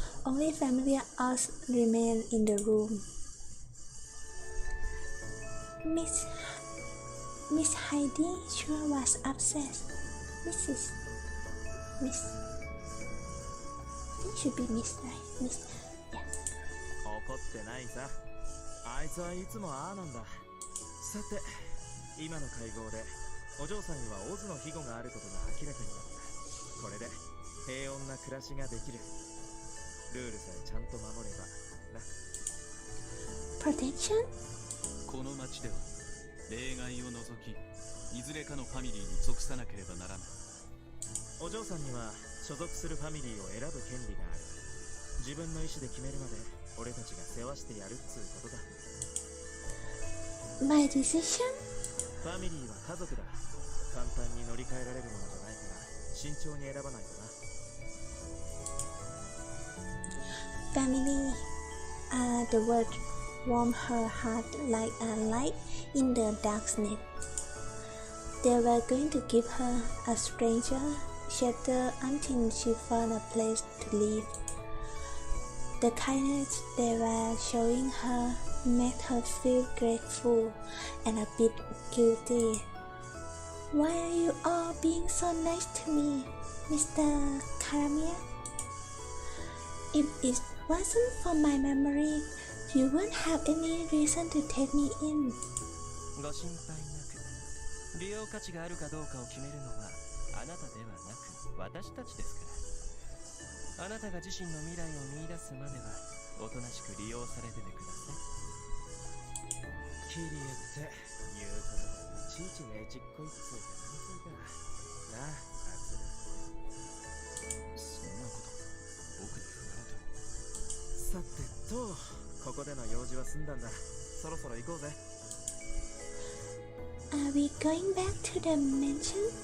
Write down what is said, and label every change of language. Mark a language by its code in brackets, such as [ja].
[en] Only familiar us remained in the room. Miss Heidi sure was upset. Miss. It should be Miss, right? Miss. Yeah. [ja] 怒ってないさ。あいつはいつもああなんだ。さて今の会合でお嬢さんにはオズの庇護があることが明らかになった。これで平穏な暮らしができる。ルールさえちゃんと守ればな。 [en] protection [ja] この町では例外を除きいずれかのファミリーに属さなければならない。お嬢さんには所属するファミリーを選ぶ権利がある。自分の意思で決めるまで俺たちが世話してやるっつうことだ。 [en] my decision [ja] ファミリーは家族だ。簡単に乗り換えられるものじゃないから慎重に選ばないとな。 [en] family the word warm her heart like a light in the darkness. They were going to give her a stranger shelter until she found a place to live. The kindness they were showing her made her feel grateful and a bit guilty. Why are you all being so nice to me, Mr. Karamia? If it wasn't for my memory, you wouldn't have any reason to take me in. [ja] ご心配なく。利用価値があるかどうかを決めるのはあなたではなく私たちですから。あなたが自身の未来を見出すまではおとなしく利用されててください。キリエって言うことがいちいちねちっこいっつうかなんつうかなあ、アクセル。そんなこと僕に振られても。さてとここでの用事は済んだんだ。そろそろ行こうぜ。 [en] Are we going back to the mansion?